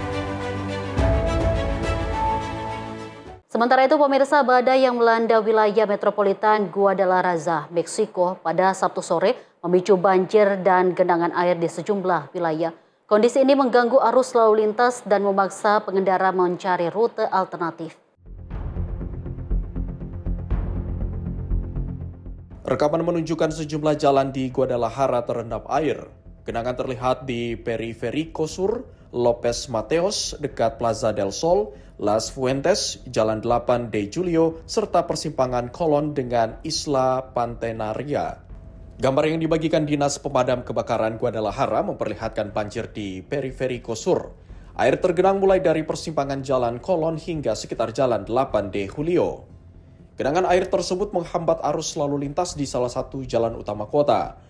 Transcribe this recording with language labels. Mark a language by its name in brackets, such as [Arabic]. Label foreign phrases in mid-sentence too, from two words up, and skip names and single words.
[Indonesian] Sementara itu, pemirsa, badai yang melanda wilayah metropolitan Guadalajara, Meksiko pada Sabtu sore memicu banjir dan genangan air di sejumlah wilayah. Kondisi ini mengganggu arus lalu lintas dan memaksa pengendara mencari rute alternatif. Rekaman menunjukkan sejumlah jalan di Guadalajara terendam air. Genangan terlihat di Periférico Sur, López Mateos, dekat Plaza del Sol, Las Fuentes, Jalan 8 de Julio, serta persimpangan Kolon dengan Isla Pantenaria. Gambar yang dibagikan Dinas Pemadam Kebakaran Guadalajara memperlihatkan banjir di Periférico Sur. Air tergenang mulai dari persimpangan Jalan Kolon hingga sekitar Jalan 8 de Julio. Genangan air tersebut menghambat arus lalu lintas di salah satu jalan utama kota.